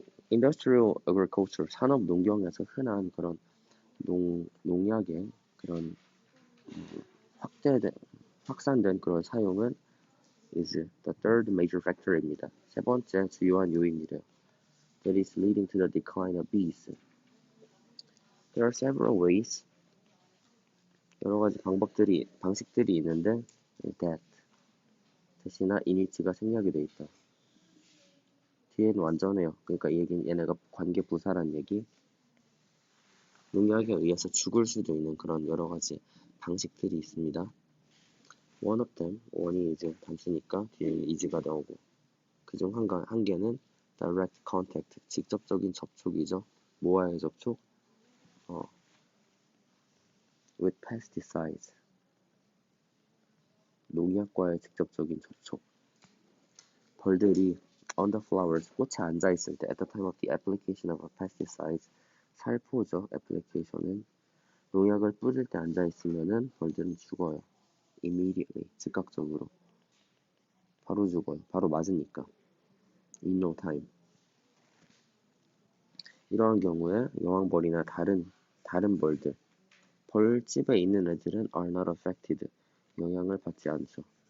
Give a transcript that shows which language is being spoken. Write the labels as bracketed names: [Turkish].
[Korean] industrial agriculture 산업 농경에서 흔한 그런 농약의 그런 확산된 그런 사용은 is the third major factor 입니다. 세 번째 주요한 요인이래요. [English] That is leading to the decline of bees. There are several ways. [Korean] 여러 가지 방식들이 있는데 that 대신에 init가 생략이 돼 있다. 뒤에는 완전해요. 그러니까 이 얘기는 얘네가 관계 부사란 얘기. 농약에 의해서 죽을 수도 있는 그런 여러 가지 방식들이 있습니다. One of them, 원이 이제 단수니까 뒤에 is가 나오고 그중 한 개는 direct contact, 직접적인 접촉이죠. 뭐와의 접촉? with pesticides, 농약과의 직접적인 접촉. 벌들이 on the flowers, 꽃에 앉아있을 때 at the time of the application of a pesticides, 살포죠. application은 농약을 뿌릴 때 앉아있으면은 벌들은 죽어요. [English] immediately, 즉각적으로. [Korean] 바로 죽어요. 바로 맞으니까. in no time. 이러한 경우에 여왕벌이나 다른 벌들, 벌집에 있는 애들은 are not affected, 영향을 받지 않죠.